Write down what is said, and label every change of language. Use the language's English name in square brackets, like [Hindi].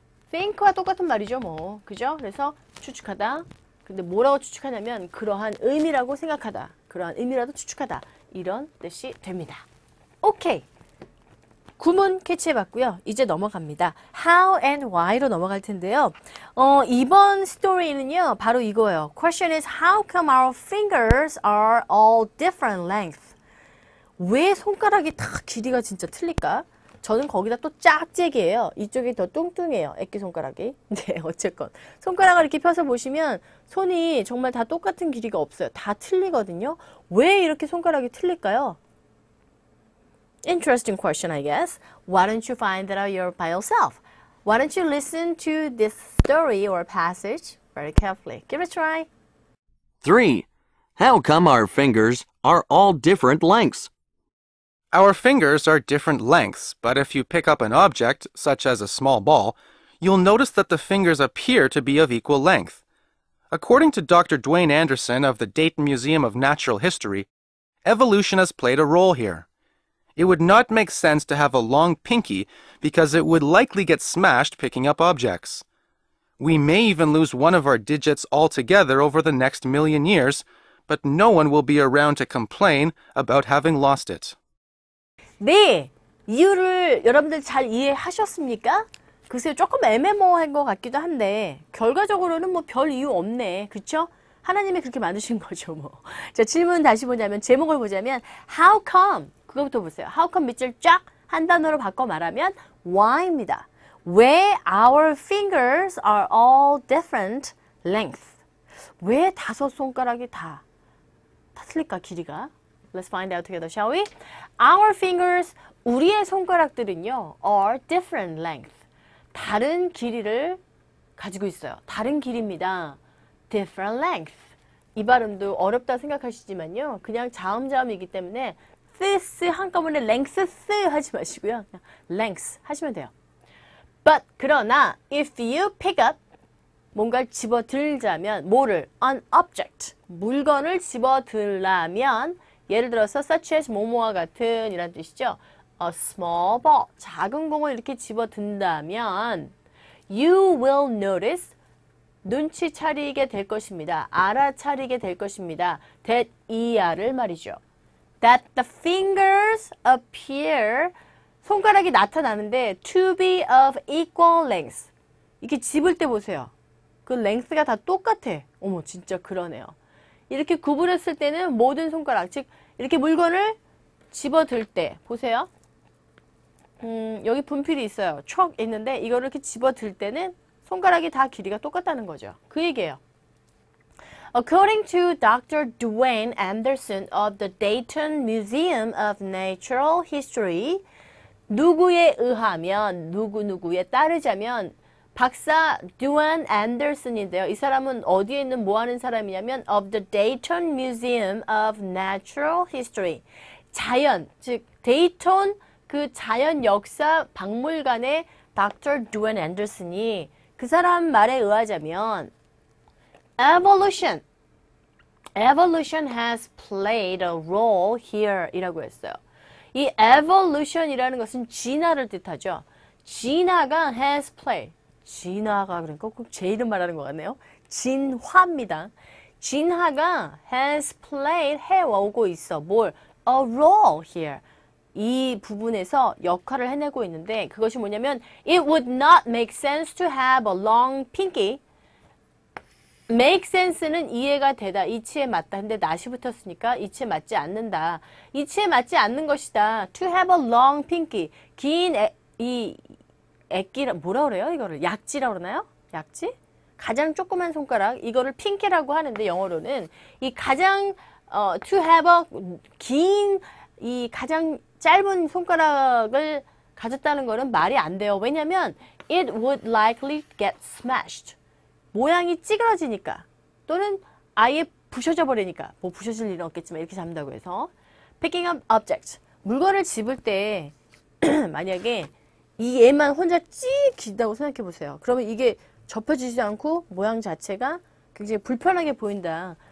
[Korean] think와 똑같은 말이죠, 뭐. 그죠? 그래서 추측하다. 근데 뭐라고 추측하냐면 그러한 의미라고 생각하다. 그러한 의미라도 추측하다. 이런 뜻이 됩니다. 오케이. 구문 캐치해봤고요. 이제 넘어갑니다. [English] How and why로 [Korean] 넘어갈 텐데요. 이번 스토리는요. 바로 이거예요. [English] Question is how come our fingers are all different length? [Korean] 왜 손가락이 다 길이가 진짜 틀릴까? 저는 거기다 또 짝짝이에요. 이쪽이 더 뚱뚱해요. 애기손가락이. 네, 어쨌건. 손가락을 이렇게 펴서 보시면 손이 정말 다 똑같은 길이가 없어요. 다 틀리거든요. 왜 이렇게 손가락이 틀릴까요? [English] Interesting question, I guess. Why don't you find that out by yourself? Why don't you listen to this story or passage very carefully? Give it a try. 3. How come our fingers are all different lengths? Our fingers are different lengths, but if you pick up an object, such as a small ball, you'll notice that the fingers appear to be of equal length. According to Dr. Dwayne Anderson of the Dayton Museum of Natural History, evolution has played a role here. It would not make sense to have a long pinky because it would likely get smashed picking up objects. We may even lose one of our digits altogether over the next million years, but no one will be around to complain about having lost it. [Korean] 네, 이유를 여러분들 잘 이해하셨습니까? 글쎄요, 조금 애매모호한 것 같기도 한데 결과적으로는 뭐 별 이유 없네, 그쵸? 하나님이 그렇게 만드신 거죠, 뭐. 자, 질문 다시 보자면, 제목을 보자면 [English] How come? [Korean] 그거부터 보세요. [English] How come [Korean] 밑줄 쫙 한 단어로 바꿔 말하면 Why입니다. 왜 [English] our fingers are all different length? [Korean] 왜 5손가락이 다 틀릴까, 길이가? [English] Let's find out together, shall we? Our fingers, [Korean] 우리의 손가락들은요, [English] are different length. [Korean] 다른 길이를 가지고 있어요. 다른 길이입니다. [English] Different length. [Korean] 이 발음도 어렵다 생각하시지만요. 그냥 자음자음이기 때문에 this 한꺼번에 lengths 하지 마시고요. 그냥 lengths 하시면 돼요. [English] But [Korean] 그러나 [English] if you pick up [Korean] 뭔가를 집어들자면 뭐를? [English] An object. [Korean] 물건을 집어들라면 예를 들어서 [English] such as [Korean] 뭐뭐와 같은 이란 뜻이죠. [English] A small ball. [Korean] 작은 공을 이렇게 집어든다면 [English] you will notice [Korean] 눈치 차리게 될 것입니다. 알아차리게 될 것입니다. that ER을 말이죠. [English] That the fingers appear [Korean] 손가락이 나타나는데 [English] to be of equal length. [Korean] 이렇게 집을 때 보세요. 그 length가 다 똑같아. 어머, 진짜 그러네요. 이렇게 구부렸을 때는 모든 손가락, 즉 이렇게 물건을 집어들 때 보세요. 여기 분필이 있어요. 촉 있는데 이거를 이렇게 집어들 때는 손가락이 다 길이가 똑같다는 거죠. 그 얘기예요. [English] According to Dr. Dwayne Anderson of the Dayton Museum of Natural History, [Korean] 누구에 의하면, 누구에 따르자면 박사 듀안 앤더슨인데요. 이 사람은 어디에 있는 뭐 하는 사람이냐면 [English] of the Dayton Museum of Natural History. [Korean] 자연, 즉 데이톤 그 자연 역사 박물관의 Dr. 듀안 앤더슨이 그 사람 말에 의하자면 [English] Evolution has played a role here [Korean] 이라고 했어요. 이 evolution이라는 것은 진화를 뜻하죠. 진화가 [English] has played. [Korean] 진화가 그러니까 꼭 제 이름 말하는 것 같네요. 진화입니다. 진화가 [English] has played [Korean] 해오고 있어. 뭘? [English] A role here. [Korean] 이 부분에서 역할을 해내고 있는데 그것이 뭐냐면 [English] It would not make sense to have a long pinky. [Korean] make sense는 이해가 되다, 이치에 맞다. 근데 not이 붙었으니까 이치에 맞지 않는다. 이치에 맞지 않는 것이다. [English] To have a long pinky. [Korean] 긴 액기라 뭐라 그래요? 이거를 약지라고 그러나요? 약지? 가장 조그만 손가락 이거를 핑키라고 하는데 영어로는 이 가장 [English] to have a [Korean] 긴 이 가장 짧은 손가락을 가졌다는 거는 말이 안 돼요. 왜냐면 [English] it would likely get smashed. [Korean] 모양이 찌그러지니까 또는 아예 부셔져 버리니까 뭐 부셔질 일은 없겠지만 이렇게 잡는다고 해서 [English] picking up objects [Korean] 물건을 집을 때 만약에 이 얘만 혼자 찌 길다고 생각해 보세요. 그러면 이게 접혀지지 않고 모양 자체가 굉장히 불편하게 보인다.